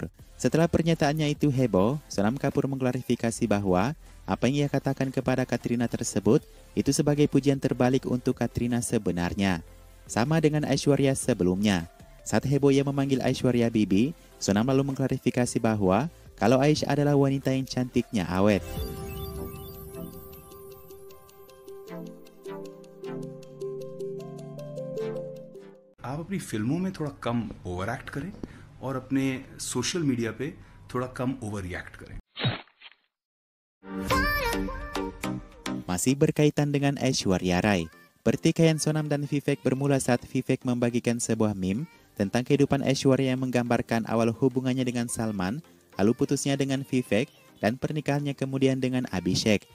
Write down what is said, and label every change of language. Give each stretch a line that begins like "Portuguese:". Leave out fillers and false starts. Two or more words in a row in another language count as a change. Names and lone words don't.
Indonesian: Setelah pernyataannya itu heboh, Sonam Kapoor mengklarifikasi bahwa apa yang ia katakan kepada Katrina tersebut itu sebagai pujian terbalik untuk Katrina sebenarnya. Sama dengan Aishwarya sebelumnya. Saat heboh ia memanggil Aishwarya Bibi, Sonam lalu mengklarifikasi bahwa kalau Aish adalah wanita yang cantiknya awet.
Hindi: आप अपनी फिल्मों में थोड़ा कम
English: over act
Hindi: करें और अपने
English: social media
Hindi: पे थोड़ा कम
English: over react
Hindi: करें.
Indonesian: Masih berkaitan dengan Aishwarya Rai, pertikaian Sonam dan Vivek bermula saat Vivek membagikan sebuah meme tentang kehidupan Aishwarya yang menggambarkan awal hubungannya dengan Salman, lalu putusnya dengan Vivek, dan pernikahannya kemudian dengan Abhishek.